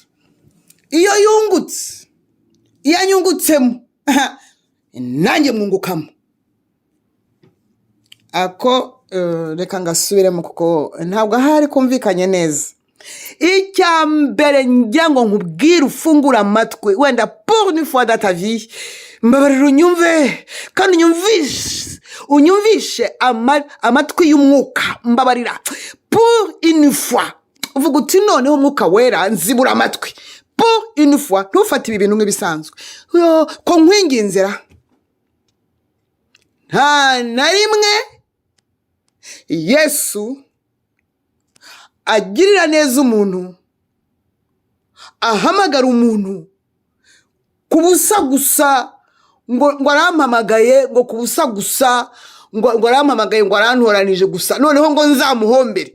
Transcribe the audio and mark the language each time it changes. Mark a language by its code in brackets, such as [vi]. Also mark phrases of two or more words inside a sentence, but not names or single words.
[rw] Iyo anyungutsemo nanjye mwungukamo. Ako reka ngasubiremo kuko ntabwo ahari kumvikanye neza. Icya mbere njya ngo nkubwire, ufungura amatwi, wenda [fr] pour une fois dans ta vie, [rw] mbabarira unyumve kandi unyumvishe amatwi y'umwuka, mbabarira [fr] pour une fois. [rw] Uvuga uti noneho umwuka wera nzibura amatwi. [fr] une fois [rw] ntufate ibi bintu nk'ibisanzwe ko nkwinginzira nta na rimwe Yesu agirira neza umuntu, ahamagara umuntu kubusa gusa ngo arampamagaye, ngo kubusa gusa ngo arampamagaye, ngo arantoranije gusa noneho ngo nzamuhombere.